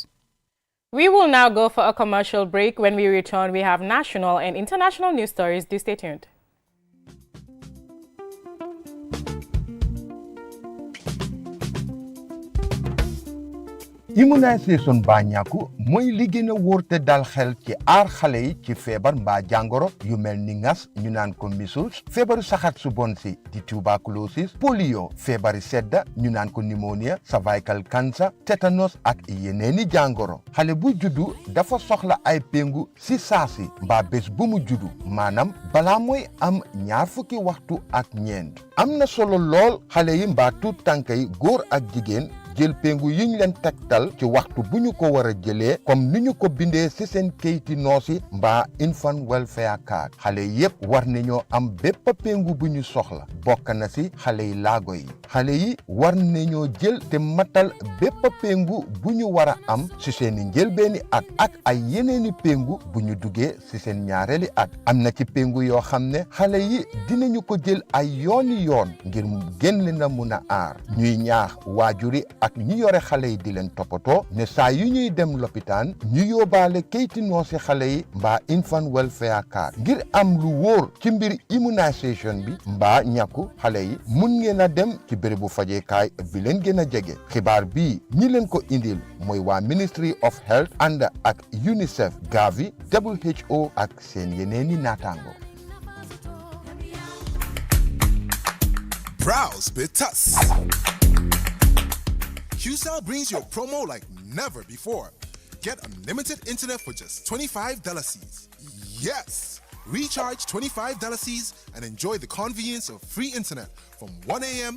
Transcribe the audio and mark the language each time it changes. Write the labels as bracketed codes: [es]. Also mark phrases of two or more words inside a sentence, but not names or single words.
[en] We will now go for a commercial break. When we return, we have national and international news stories. Do stay tuned. [wo] Immunisation bàññaaku mooy li gën a wóor te dal xel ci aar xale yi ci feebar mbaa jàngoro yu mel ni ngas ñu naan ko measles, feebaru saxat su bon si di tuberculosis, polio, feebari sedda ñu naan ko pneumonia, [en] cervical cancer, [wo] tétanos ak yeneeni jàngoro. Xale bu juddu dafa soxla ay péngu si saasi mbaa bés bu mu juddu maanaam balaa mooy am 20 waxtu ak ñeent. Am na solo lool xale yi mbaa tuut tànk yi góor ak jigéen jël pengu yiñ leen tegtal ci waxtu bu ñu ko war a jëlee comme ni ñu ko bindee ci seen kayiti noosi mbaa [en] infant welfare card [wo] xale yépp war nañoo am bépp pengu bu ñu soxla bokk na ci xale yi laago yi xale yi war nañoo jël te matal bépp pengu bu ñu war a am ci seeni njëlbeeni at ak ay yeneeni pengu bu ñu duggee ci seen ñaareeli at am na ci pengu yoo xam ne xale yi dinañu ko jël ay yooni yoon ngir gën leen a mun a aar ñuy ñaax waajuri ak ñi yore xale yi di leen toppatoo ne saa yu ñuy dem lopitaan ñu yóbbaale kayti noosi xale yi mbaa [en] infant welfare card [wo] ngir am lu wóor ci mbir immunisation bi mbaa ñàkku xale yi mun ngeen a dem ci bérébu fajeekaay bi leen gën a jege xibaar bii ñi leen ko indil mooy waa Ministry of Health ànd ak UNICEF Gavi WHO ak seen yeneeni naataango. [en] Browse with us. QCell brings you a promo like never before. Get unlimited internet for just $25. Yes! Recharge $25 and enjoy the convenience of free internet from 1 a.m.